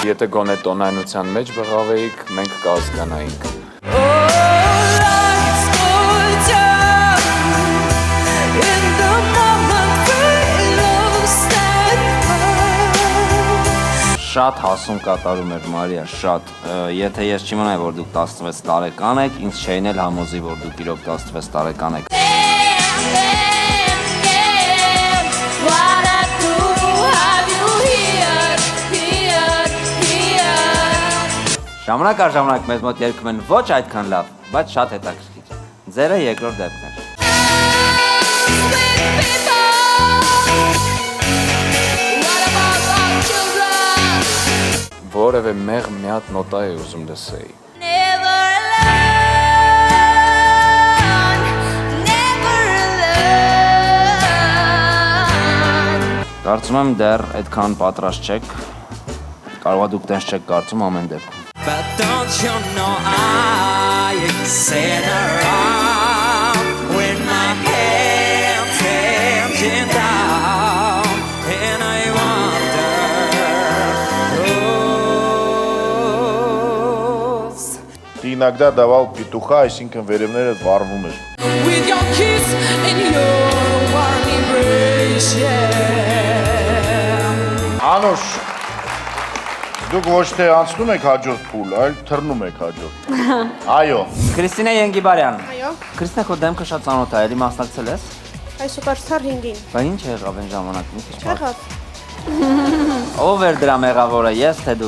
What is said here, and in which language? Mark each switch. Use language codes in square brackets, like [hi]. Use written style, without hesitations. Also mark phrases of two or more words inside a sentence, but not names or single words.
[hy] Եթե գոնե տոնայնության մեջ բղավեիք, մենք կհասկանայինք։ [en] Oh, life's going down. In the moment we lost and [hy] Շատ հասուն կատարում էր Մարիա, շատ։ Եթե ես չիմանայի, որ դուք 16 տարեկան եք, ինձ չէին էլ համոզի, որ դուք իրոք 16 տարեկան եք։ [en] what I do, have you here. [hy] Ժամանակ առ ժամանակ մեզ մոտ երգում են ոչ այդքան լավ, բայց շատ հետաքրքիր։ Ձերը երկրորդ դեպքն էր։ [en] What about our children? [hy] որևէ մեղ մի հատ նոտա է ուզում լսեի։ [en] Never alone. [hy] Կարծում եմ դեռ այդքան պատրաստ չեք։ Կարող է դուք տենց չեք կարծում ամեն դեպքում։ [en] But don't you know I sit around with my hands hanging down and I wonder [ru] Ты иногда давал петуха, [hy] այսինքն վերևները վառվում էր։ [en] with your kiss and your warm embrace, yeah. [hy] Անուշ, դուք ոչ թե անցնում եք հաջորդ փուլ, այլ թռնում եք հաջորդ։ Այո։ Քրիստինե Ենգիբարյան։ Այո, Քրիստինե, քո դեմքը շատ ծանոթ է, էլի մասնակցել ես։ այս սուպերստար հինգին։ Բա ինչ եղավ այն ժամանակ, մի քիչ բարձր։ Չեղավ, Ով էր դրա մեղավորը, ես թե դու։